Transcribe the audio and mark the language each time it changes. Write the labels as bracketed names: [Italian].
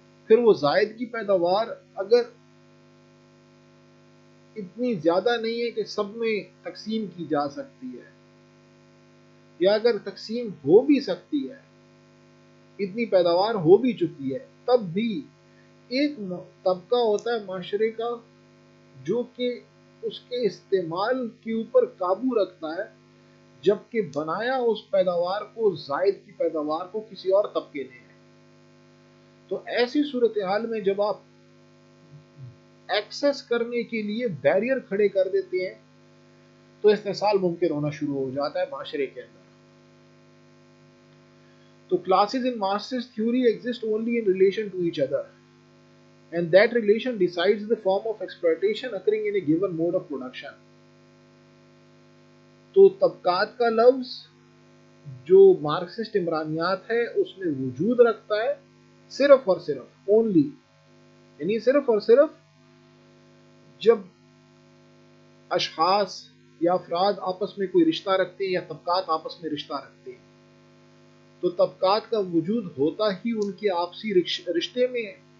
[Urdu] پھر وہ زائد کی پیداوار اگر اتنی زیادہ نہیں ہے کہ سب میں تقسیم کی جا سکتی ہے، یا اگر تقسیم ہو بھی سکتی ہے، اتنی پیداوار ہو بھی چکی ہے، تب بھی ایک طبقہ ہوتا ہے معاشرے کا جو کہ اس کے استعمال کے اوپر قابو رکھتا ہے، جبکہ بنایا اس پیداوار کو، زائد کی پیداوار کو کسی اور طبقے نے ہے. تو ایسی صورتحال میں جب آپ ایکسس کرنے کے لیے بیریئر کھڑے کر دیتے ہیں تو استحصال ممکن ہونا شروع ہو جاتا ہے معاشرے کے اندر. [English] تو classes in Marxist theory exist only in relation to each other, and that relation decides the form of exploitation occurring in a given mode of production. [Urdu] تو طبقات کا لفظ جو مارکسسٹ عمرانیات ہے اس میں وجود رکھتا ہے صرف اور صرف اونلی، یعنی صرف اور صرف جب اشخاص یا افراد آپس میں کوئی رشتہ رکھتے ہیں یا طبقات آپس میں رشتہ رکھتے ہیں تو طبقات کا وجود ہوتا ہی ان کے آپسی رشتے میں ہے.